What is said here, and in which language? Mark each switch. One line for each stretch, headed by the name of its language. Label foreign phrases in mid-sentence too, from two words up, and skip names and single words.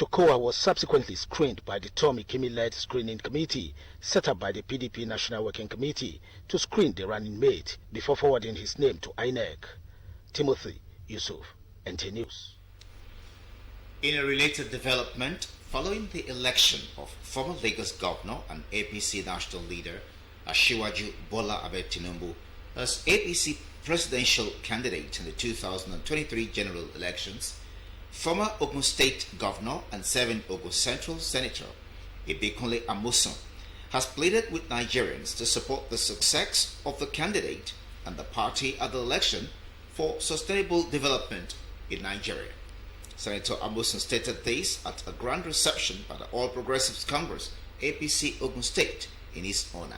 English: Okowa was subsequently screened by the Tommy Kimi-led screening committee set up by the PDP National Working Committee to screen the running mate before forwarding his name to INEC. Timothy Yusuf, NTA News. In a related development, following the election of former Lagos Governor and APC national leader Asiwaju Bola Tinubu as APC presidential candidate in the 2023 general elections, former Ogun State Governor and serving Ogun Central Senator Abeokuta Amosun has pleaded with Nigerians to support the success of the candidate and the party at the election for sustainable development in Nigeria. Senator Amosun stated this at a grand reception by the All Progressives Congress, APC Ogun State, in his honor.